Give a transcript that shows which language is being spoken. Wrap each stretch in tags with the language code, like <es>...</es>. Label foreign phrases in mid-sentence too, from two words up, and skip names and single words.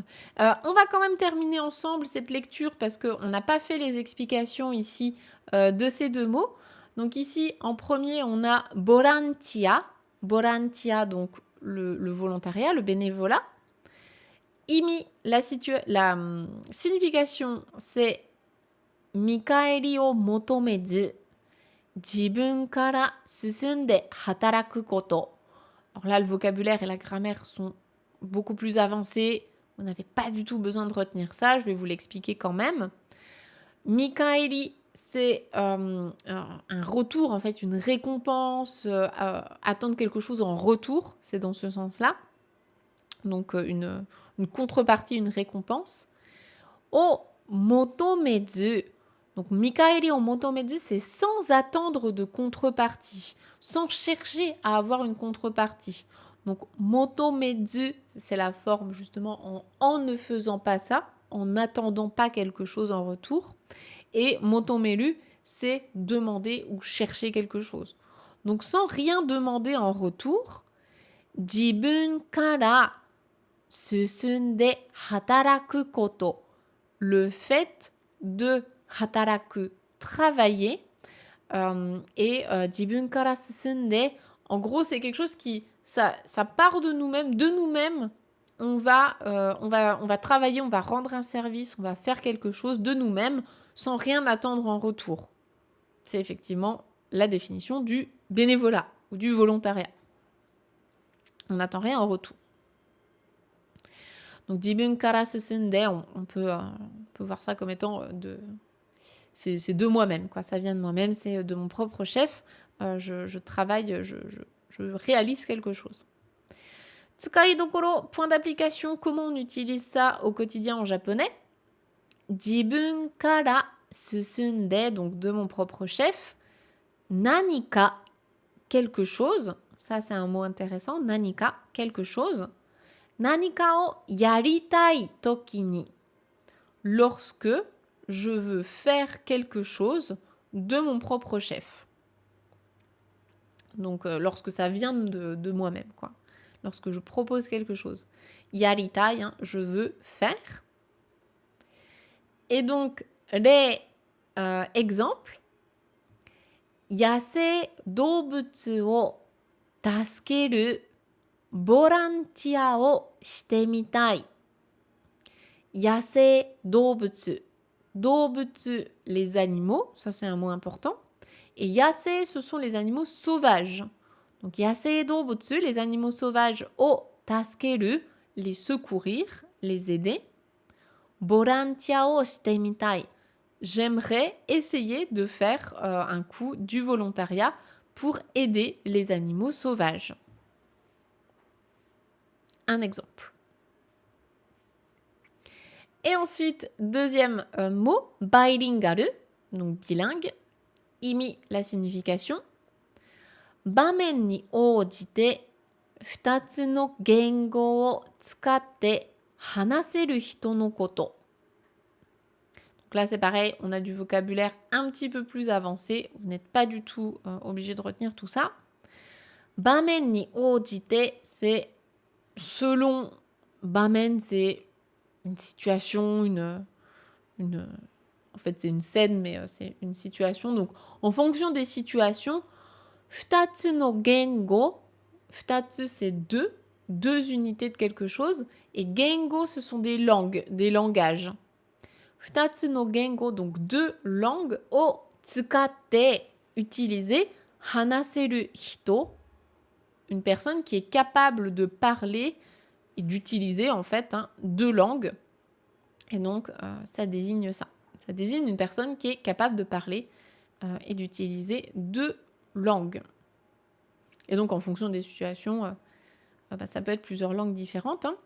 <fr>On va quand même terminer ensemble cette lecture parce qu'on n'a pas fait les explications ici de ces deux mots. Donc ici en premier on a borantia. Borantia donc le volontariat, le bénévolat. Imi, la signification c'est</fr> <ja>見返りを求めず. 自分から進んで働くこと.</ja> <fr>Alors là, le vocabulaire et la grammaire sont beaucoup plus avancés. Vous n'avez pas du tout besoin de retenir ça. Je vais vous l'expliquer quand même. Mikaeri, c'est un retour, en fait, une récompense, attendre quelque chose en retour. C'est dans ce sens-là. Donc, une contrepartie, une récompense.</fr> <ja>を求めず. Donc, 見返りを求めず,</ja> <fr>c'est sans attendre de contrepartie, sans chercher à avoir une contrepartie. Donc, motomezu, c'est la forme justement en ne faisant pas ça, en n'attendant pas quelque chose en retour. Et motomeru, c'est demander ou chercher quelque chose. Donc, sans rien demander en retour,</fr> <ja>自分から進んで働くこと.</ja> <fr>Le fait de hataraku, travailler, et</fr> <ja>自分から進んで,</ja> <fr>en gros, c'est quelque chose ça part de nous-mêmes, on va travailler, on va rendre un service, on va faire quelque chose de nous-mêmes sans rien attendre en retour. C'est effectivement la définition du bénévolat ou du volontariat. On n'attend rien en retour. Donc,</fr> <ja>自分から進んで,</ja> <fr>on peut voir ça comme étant c'est de moi-même, quoi. Ça vient de moi-même, c'est de mon propre chef. Je travaille, je réalise quelque chose.</fr> <ja>使いどころ,</ja> <fr>point d'application, comment on utilise ça au quotidien en japonais?</fr> <ja>自分から進んで,</ja> <fr>donc de mon propre chef. Nanika, quelque chose. Ça, c'est un mot intéressant. Nanika, quelque chose.</fr> <ja>何かをやりたい時に</ja> <fr>lorsque je veux faire quelque chose de mon propre chef. Donc, lorsque ça vient de moi-même, quoi. Lorsque je propose quelque chose. Yaritai, hein, je veux faire. Et donc, les exemples.</fr> <ja>野生動物を助けるボランティアをしてみたい. 野生動物.</ja> <fr>Doubutsu, les animaux, ça c'est un mot important. Et yase, ce sont les animaux sauvages. Donc</fr> <ja>野生動物,</ja> <fr>les animaux sauvages,</fr> <ja>を助ける,</ja> <fr>les secourir, les aider.</fr> <ja>ボランティアをしてみたい.</ja> <fr>J'aimerais essayer de faire un coup du volontariat pour aider les animaux sauvages. Un exemple. Et ensuite, deuxième mot, bilingual, donc bilingue. Imi, la signification.</fr> <ja>場面に応じて、2つの言語を使って話せる人のこと。</ja> <fr>Donc là, c'est pareil, on a du vocabulaire un petit peu plus avancé. Vous n'êtes pas du tout obligé de retenir tout ça.</fr> <ja>場面に応じて,</ja> <fr>c'est selon bamen, c'est une situation, en fait, c'est une scène, mais c'est une situation. Donc, en fonction des situations,</fr> <ja>2 つの言語, 2つ,</ja> <fr>c'est deux unités de quelque chose. Et gengo, ce sont des langues, des langages.</fr> <ja>2 つの言語,</ja> <fr>donc deux langues,</fr> <ja>を使って, utiliser, 話せる人,</ja> <fr>une personne qui est capable de parler et d'utiliser en fait deux langues. Et donc, ça désigne ça. Ça désigne une personne qui est capable de parler et d'utiliser deux langues. Et donc, en fonction des situations, ça peut être plusieurs langues différentes.</fr>